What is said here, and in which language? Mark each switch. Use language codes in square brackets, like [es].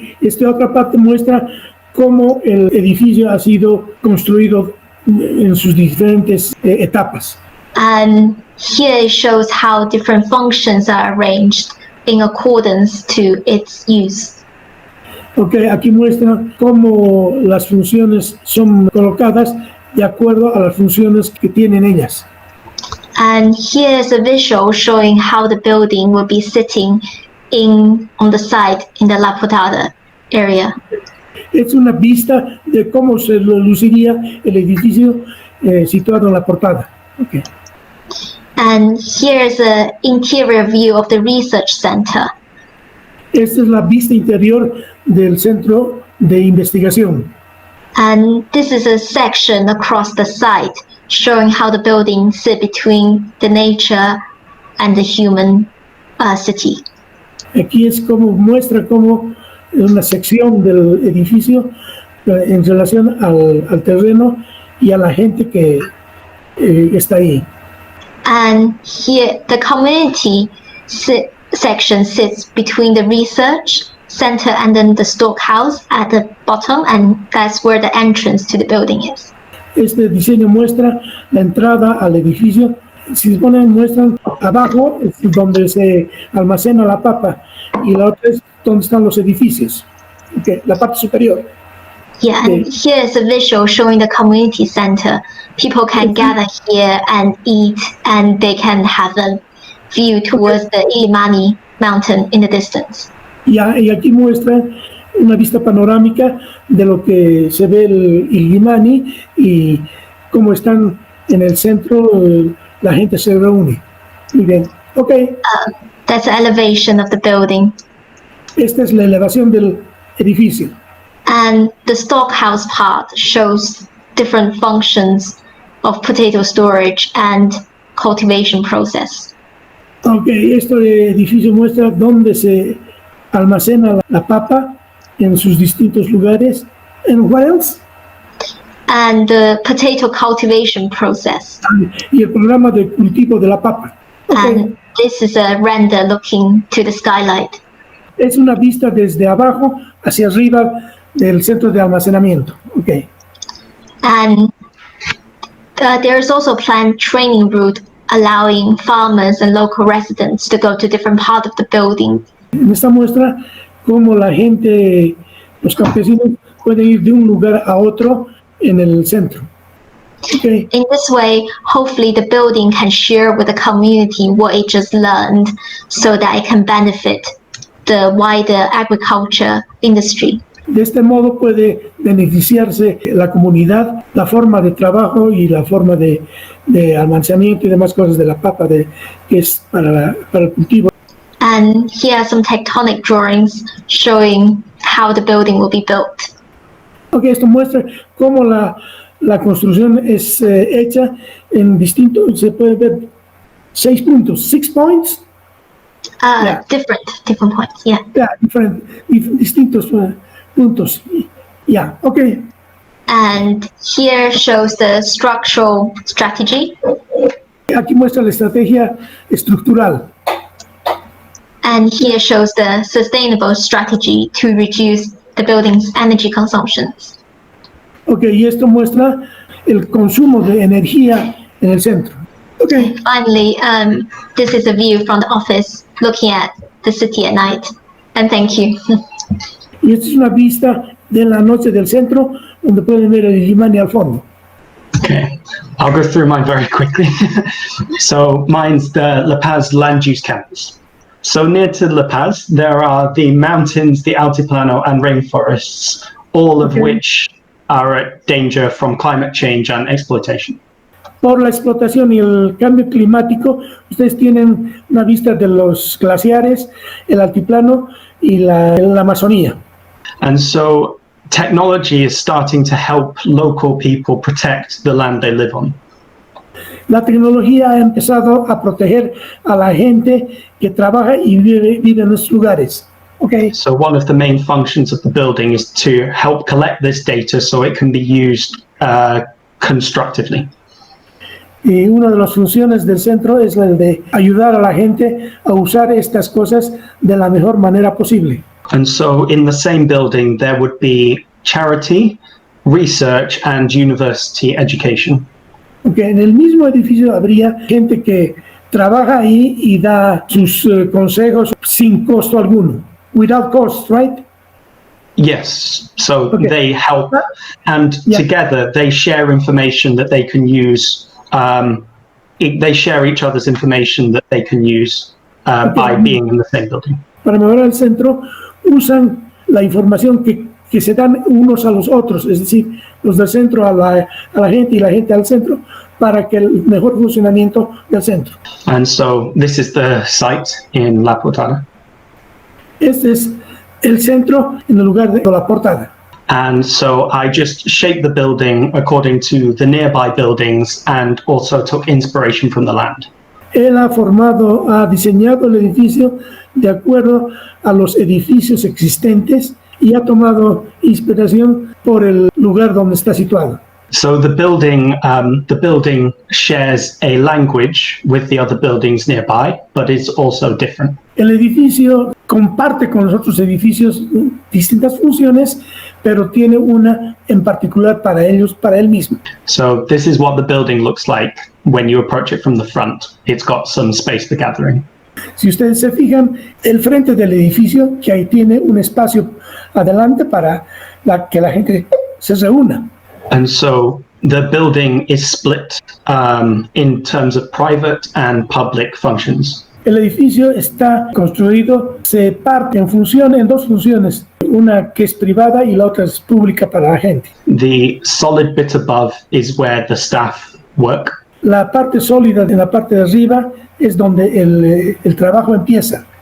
[es] Esta otra parte muestra cómo el edificio ha sido construido en sus diferentes etapas. [en] And here it shows how different functions are arranged in accordance to its use. [es] Okay, aquí muestra cómo las funciones son colocadas de acuerdo a las funciones que tienen ellas. [en] And here's a visual showing how the building will be sitting on the site in the La Portada area. [es] Es una vista de cómo se luciría el edificio situado en la portada. [en] Okay. And here's an interior view of the research center. [es] Esta es la vista interior del centro de investigación. [en] And this is a section across the site showing how the building sit between the nature and the human city. [es] Aquí es como muestra como una sección del edificio en relación al terreno y a la gente que está ahí. [en] And here the community section sits between the research center and then the storehouse at the bottom, and that's where the entrance to the building is. [es] Este diseño muestra la entrada al edificio. Si se ponen, muestran abajo es donde se almacena la papa y la otra es donde están los edificios. Okay, la parte superior. [en] Yeah, and here is a visual showing the community center. People can gather here and eat, and they can have a view towards the Illimani mountain in the distance. [es] Y aquí muestra una vista panorámica de lo que se ve el Illimani y cómo están en el centro, la gente se reúne. Muy bien, ok. [en] That's the elevation of the building. [es] Esta es la elevación del edificio. [en] And the storehouse part shows different functions of potato storage and cultivation process. [es] Ok, este edificio muestra dónde se almacena la papa en sus distintos lugares. [en] And what else? And the potato cultivation process. [es] Y el programa de cultivo de la papa. [en] Okay. And this is a render looking to the skylight. [es] Es una vista desde abajo hacia arriba del centro de almacenamiento. [en] Okay. And there is also a planned training route allowing farmers and local residents to go to different parts of the building. [es] En esta muestra cómo la gente, los campesinos pueden ir de un lugar a otro en el centro. [en] Okay. In this way, hopefully the building can share with the community what it just learned so that it can benefit the wider agriculture industry. [es] De este modo puede beneficiarse la comunidad, la forma de trabajo y la forma de almacenamiento y demás cosas de la papa que es para el cultivo. [en] And here are some tectonic drawings showing how the building will be built. [es] Okay, esto muestra cómo la construcción es hecha en distintos, se puede ver 6 puntos, [en] 6 points. Yeah. Different points, yeah. [es] Yeah, distintos puntos. Yeah, okay. [en] And here shows the structural strategy. [es] Aquí muestra la estrategia estructural. [en] And here shows the sustainable strategy to reduce the building's energy consumptions. [es] Okay, y esto muestra el consumo de energía en el centro. [en] Okay. Finally, this is a view from the office looking at the city at night. And thank you. [es] Y esta es una vista de la noche del centro donde pueden ver el Illimani al fondo. [en] Okay, I'll go through mine very quickly. So mine's the La Paz land use campus. So near to La Paz, there are the mountains, the altiplano and rainforests, all of which are at danger from climate change and exploitation. [es] Por la explotación y el cambio climático, ustedes tienen una vista de los glaciares, el altiplano y la Amazonía. [en] And so technology is starting to help local people protect the land they live on. [es] La tecnología ha empezado a proteger a la gente que trabaja y vive en esos lugares. [en] Okay. So one of the main functions of the building is to help collect this data so it can be used constructively. [es] Y una de las funciones del centro es la de ayudar a la gente a usar estas cosas de la mejor manera posible. [en] And so in the same building there would be charity, research and university education. [es] Okay, en el mismo edificio habría gente que trabaja ahí y da sus consejos sin costo alguno. [en] Without cost, right? Yes, so Okay. they help, and Yeah. together they share information that they can use. They share each other's information that they can use by being in the same building. [es] Para mejorar el centro, usan la información que se dan unos a los otros, es decir, los del centro a la gente y la gente al centro, para que el mejor funcionamiento del centro. [en] And so this is the site in La Portada. [es] Este es el centro en el lugar de la portada. [en] And so I just shaped the building according to the nearby buildings and also took inspiration from the land. [es] Él ha diseñado el edificio de acuerdo a los edificios existentes y ha tomado inspiración por el lugar donde está situado. [en] So the building shares a language with the other buildings nearby, but it's also different. [es] El edificio comparte con los otros edificios distintas funciones, pero tiene una en particular para él mismo. [en] So this is what the building looks like when you approach it from the front. It's got some space for gathering. [es] Si ustedes se fijan, el frente del edificio, que ahí tiene un espacio adelante para que la gente se reúna. [en] And so the building is split in terms of private and public functions. [es] El edificio está construido, se parte en dos funciones, una que es privada y la otra es pública para la gente. [en] The solid bit above is where the staff work. [es] La parte sólida de la parte de arriba es donde el trabajo empieza.